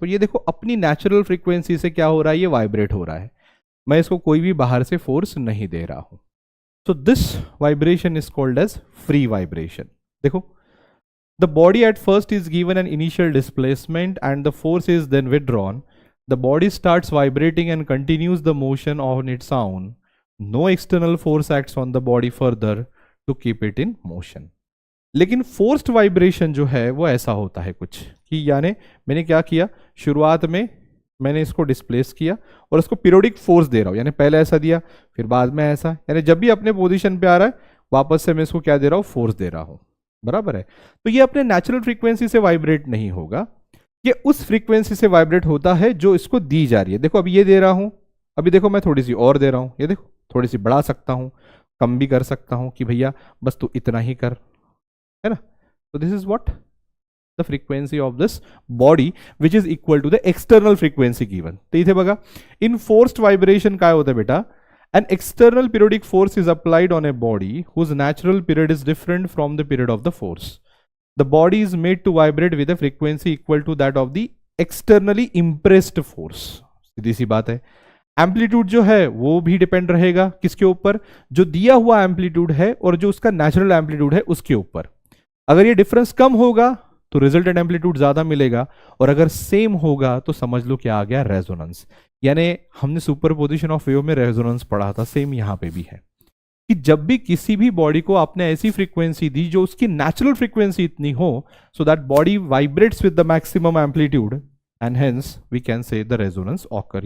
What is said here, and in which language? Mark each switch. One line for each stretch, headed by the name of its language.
Hindi: तो ये देखो अपनी नेचुरल फ्रीक्वेंसी से क्या हो रहा है, ये वाइब्रेट हो रहा है. मैं इसको कोई भी बाहर से फोर्स नहीं दे रहा हूं.
English: So this vibration is called as free vibration. देखो, the body at first is given an initial displacement and the force is then withdrawn. The body starts vibrating and continues the motion on its own. No external force acts on the body further to keep it in motion.
Hindi: लेकिन forced vibration जो है वो ऐसा होता है कुछ कि, यानी मैंने क्या किया, शुरुआत में मैंने इसको डिस्प्लेस किया और इसको पीरियोडिक फोर्स दे रहा हूँ, यानी पहले ऐसा दिया फिर बाद में ऐसा, यानी जब भी अपने पोजीशन पे आ रहा है वापस से मैं इसको क्या दे रहा हूँ, फोर्स दे रहा हूँ. बराबर है. तो ये अपने नेचुरल फ्रीक्वेंसी से वाइब्रेट नहीं होगा, ये उस फ्रीक्वेंसी से वाइब्रेट होता है जो इसको दी जा रही है. देखो अभी ये दे रहा हूं, अभी देखो मैं थोड़ी सी और दे रहा हूं, ये देखो थोड़ी सी बढ़ा सकता हूं, कम भी कर सकता हूं कि भैया बस तू इतना ही कर, है ना.
English: तो this is what the frequency of this body which is equal to the external frequency given.
Marathi: तो इथे बघा, इन फोर्स्ड वाइब्रेशन काय होतं बेटा,
English: an external periodic force is applied on a body whose natural period is different from the period of the force. The body is made to vibrate with a frequency equal to that of the externally impressed force.
Hindi: सीधी सी बात है. Amplitude जो है वो भी depend रहेगा किसके ऊपर, जो दिया हुआ एम्पलीट्यूड है और जो उसका नेचुरल एम्पलीट्यूड है उसके ऊपर. अगर ये डिफरेंस कम होगा तो रिजल्टेंट एम्पलीट्यूड ज्यादा मिलेगा, और अगर सेम होगा तो समझ लो क्या आ गया, रेजोनेंस. यानी हमने सुपरपोजिशन ऑफ वेव में रेजोनेंस पढ़ा था, सेम यहां पे भी है कि जब भी किसी भी बॉडी को आपने ऐसी फ्रीक्वेंसी दी जो उसकी नेचुरल फ्रीक्वेंसी इतनी हो,
English: So that body vibrates with the maximum amplitude and hence we can say the resonance occur.